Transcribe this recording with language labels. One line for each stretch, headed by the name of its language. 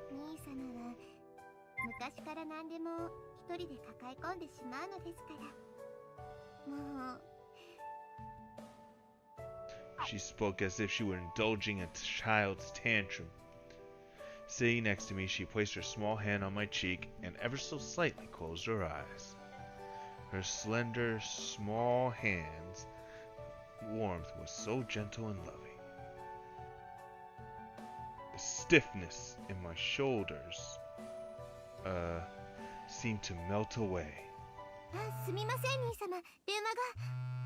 Japanese: 兄様は昔から何でも一人で抱え込んでしまうのですから。もう。
English: She spoke as if she were indulging a child's tantrum. Sitting next to me, she placed her small hand on my cheek and ever so slightly closed her eyes. Her slender, small hand's warmth was so gentle and loving. The stiffness in my shoulders, seemed to melt away.
Japanese: あ、すみません兄様、電話が。